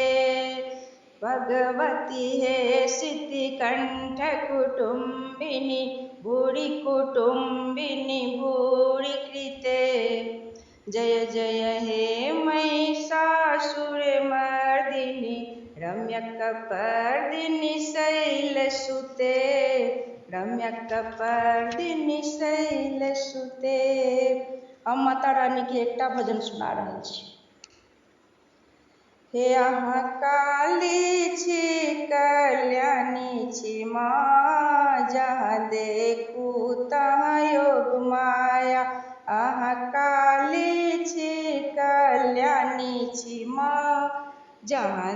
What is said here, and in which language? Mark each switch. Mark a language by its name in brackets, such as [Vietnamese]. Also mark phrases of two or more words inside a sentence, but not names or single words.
[Sanskrit] भगवती हे सिद्धिकण्ठ कुटुम्बिनि भूरि कुटुम्बिनि भूरि कृते जय जय हे महिषासुरमर्दिनि रम्यकपर्दिनि शैलसुते रम्यकपर्दिनि शैलसुते। [Maithili] हम माता रानी के एकटा भजन सुना रहल छी। हे अहाँ काली छी कल्याणी छी माँ जहाँ देखू तहाँ योग माया अहाँ काली छी कल्याणी छी माँ जहाँ